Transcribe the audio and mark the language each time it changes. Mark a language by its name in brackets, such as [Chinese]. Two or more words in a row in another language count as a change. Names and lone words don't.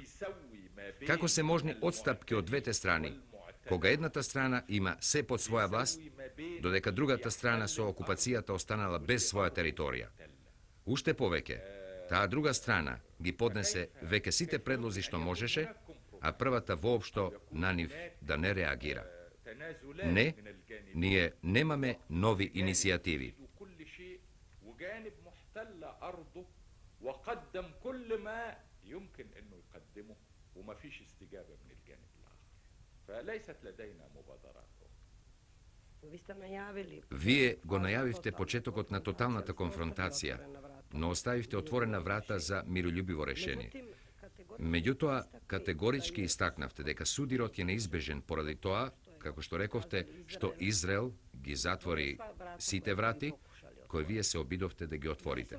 [Macedonian] Како се можни одстапки од двете страни, кога едната страна има се под своја власт, додека другата страна со окупацијата останала без своја територија. Уште повеќе, таа друга страна ги поднесе веќе сите предлози што можеше, а првата воопшто на нив да не реагира. Не, ние немаме нови иницијативи. [Arabic] وقدم كل ما يمكن انه يقدمه وما فيش استجابه من الجانب الاخر فليست لدينا مبادرات [Macedonian] Вие го најавивте почетокот на тоталната конфронтација, но оставивте отворена врата за мирољубиво решение. Меѓутоа, категорички истакнавте дека судирот е неизбежен поради тоа, како што рековте, што Израел ги затвори сите врати, кои вие се обидовте да ги отворите.